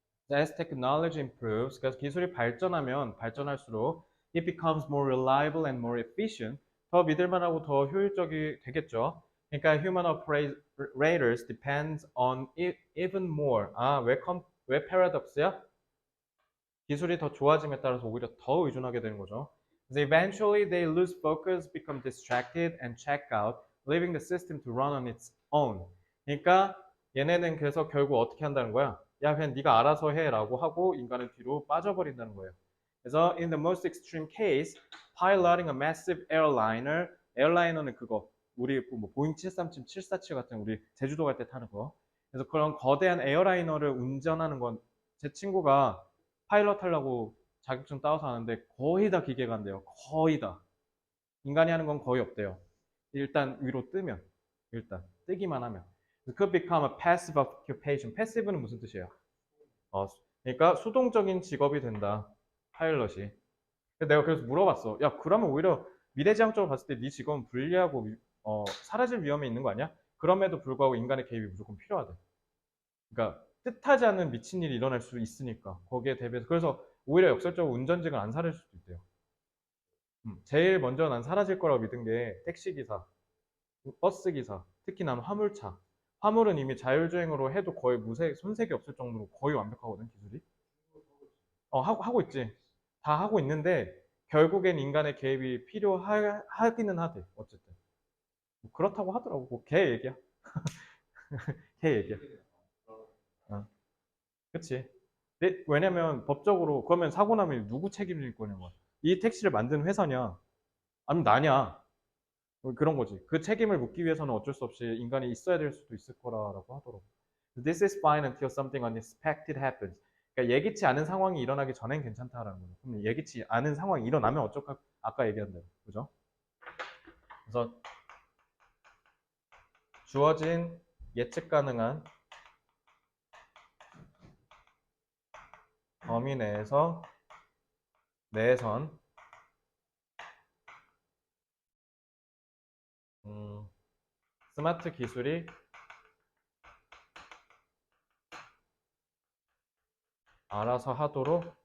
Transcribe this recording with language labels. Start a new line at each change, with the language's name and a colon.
English: As technology improves,
Korean: 그래서 기술이 발전하면 발전할수록
English: it becomes more reliable and more efficient.
Korean: 더 믿을만하고 더 효율적이 되겠죠.
English: 그러니까 human operators depends on it even more.
Korean: 왜 paradox야? 기술이 더 좋아짐에 따라서 오히려 더 의존하게 되는 거죠.
English: So eventually they lose focus, become distracted, and check out, leaving the system to run on its own.
Korean: 그러니까 얘네는 그래서 결국 어떻게 한다는 거야? 야 그냥 네가 알아서 해라고 하고 인간은 뒤로 빠져버린다는 거예요. 그래서
English: in the most extreme case, piloting a massive airliner,
Korean: 에어라이너는 그거 우리 뭐 보잉 737, 747 같은 우리 제주도 갈 때 타는 거. 그래서 그런 거대한 에어라이너를 운전하는 건 제 친구가 파일럿 하려고 자격증 따서 하는데 거의 다 기계가 한대요. 거의 다. 인간이 하는 건 거의 없대요. 일단 위로 뜨면 일단 뜨기만 하면.
English: It could become a passive occupation.
Korean: passive는 무슨 뜻이에요? 그러니까 수동적인 직업이 된다. 파일럿이. 내가 그래서 물어봤어. 야, 그러면 오히려 미래지향적으로 봤을 때 네 직업은 불리하고 사라질 위험이 있는 거 아니야? 그럼에도 불구하고 인간의 개입이 무조건 필요하대. 그러니까 뜻하지 않는 미친 일이 일어날 수 있으니까 거기에 대비해서 그래서 오히려 역설적으로 운전직은 안 사라질 수도 있대요. 제일 먼저 난 사라질 거라고 믿은 게 택시기사, 버스기사, 특히 난 화물차. 화물은 이미 자율주행으로 해도 거의 손색이 없을 정도로 거의 완벽하거든 기술이. 하고 있지. 다 하고 있는데 결국엔 인간의 개입이 필요하기는 하대. 어쨌든 뭐 그렇다고 하더라고. 뭐걔 얘기야. 걔 얘기야. 어, 그치. 왜냐면 법적으로 그러면 사고 나면 누구 책임질 거냐고. 이 택시를 만든 회사냐? 아니면 나냐? 뭐 그런 거지. 그 책임을 묻기 위해서는 어쩔 수 없이 인간이 있어야 될 수도 있을 거라고 하더라고.
English: This is fine until something unexpected happens.
Korean: 그러니까 예기치 않은 상황이 일어나기 전엔 괜찮다라는 거죠. 그럼 예기치 않은 상황이 일어나면 어쩔까? 아까 얘기한 대로. 그죠? 그래서 주어진 예측 가능한 범위 내에서 내선 스마트 기술이 알아서 하도록